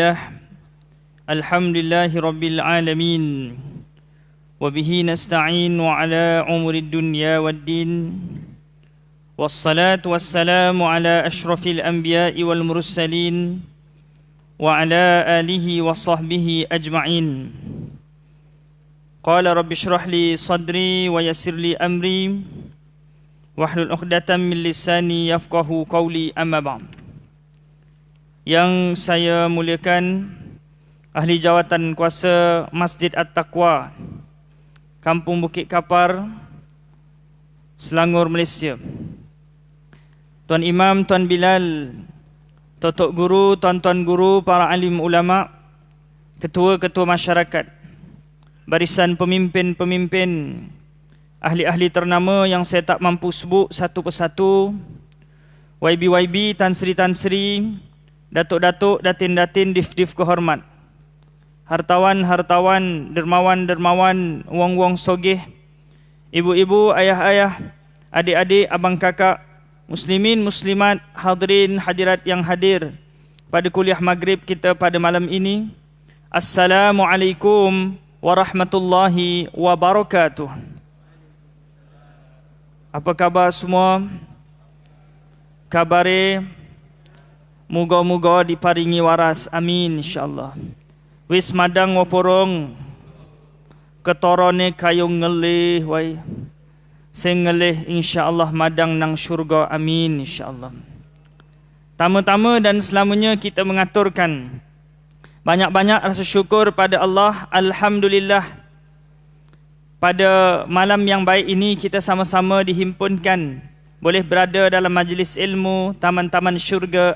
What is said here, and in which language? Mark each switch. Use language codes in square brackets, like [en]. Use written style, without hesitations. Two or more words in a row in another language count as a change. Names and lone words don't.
[ar] لله رب العالمين وبه نستعين على أمور الدنيا والدين والصلاة والسلام على أشرف الأنبياء والمرسلين وعلى آله وصحبه أجمعين قال رب اشرح لي صدري ويسر لي أمري واحلل عقدة من لساني يفقه قولي أما بعد. [ms] Yang saya muliakan ahli jawatan kuasa Masjid At-Taqwa Kampung Bukit Kapar, Selangor, Malaysia, Tuan Imam, Tuan Bilal, Totok Guru, Tuan-tuan Guru, para alim ulama, ketua-ketua masyarakat, barisan pemimpin-pemimpin, ahli-ahli ternama yang saya tak mampu sebut satu persatu, YB-YB, Tan Sri-Tan Sri, Datuk-datuk, datin-datin, dif-dif kehormat, hartawan-hartawan, dermawan-dermawan, [jv] wong-wong sogeh, ibu-ibu, [ms] ayah-ayah, adik-adik, abang kakak, muslimin, muslimat, hadirin, hadirat yang hadir pada kuliah maghrib kita pada malam ini. [ar] السلام عليكم ورحمة الله وبركاته. [ms] Apa khabar semua? [jv] Kabare moga-moga diparingi waras, [ar] آمين إن شاء الله. [jv] Wis madang waporong ketorone kayung ngelih wai sing ngelih insyaAllah madang nang syurga, [ar] آمين إن شاء الله. [ms] Tama-tama dan selamanya kita mengaturkan banyak-banyak rasa syukur pada Allah. Alhamdulillah, pada malam yang baik ini kita sama-sama dihimpunkan, boleh berada dalam majlis ilmu taman-taman syurga.